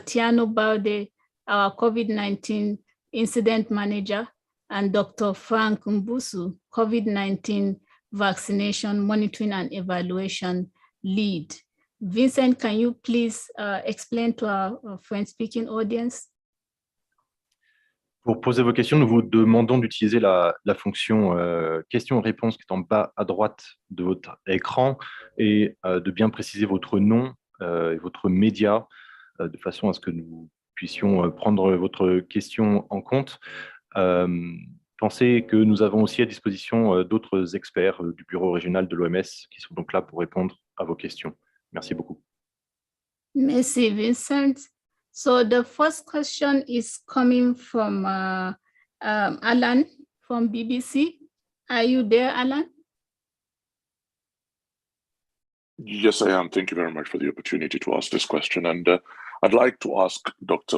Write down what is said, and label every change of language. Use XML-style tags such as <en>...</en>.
<en>Tiano Balde, our COVID-19 Incident Manager, and Dr. Frank Mbusu, COVID-19 Vaccination Monitoring and Evaluation Lead. Vincent, can you please explain to our French-speaking audience?</en> <fr>Pour poser vos questions, nous vous demandons d'utiliser la fonction questions-réponses qui est en bas à droite de votre écran et de bien préciser votre nom et votre média de façon à ce que nous puissions prendre votre question en compte. Pensez que nous avons aussi à disposition d'autres experts du bureau régional de l'OMS qui sont donc là pour répondre à vos questions. Merci beaucoup. Merci, Vincent.</fr> <en>So the first question is coming from Alan from BBC. Are you there, Alan? Yes, I am. Thank you very much for the opportunity to ask this question. And I'd like to ask Dr.</en>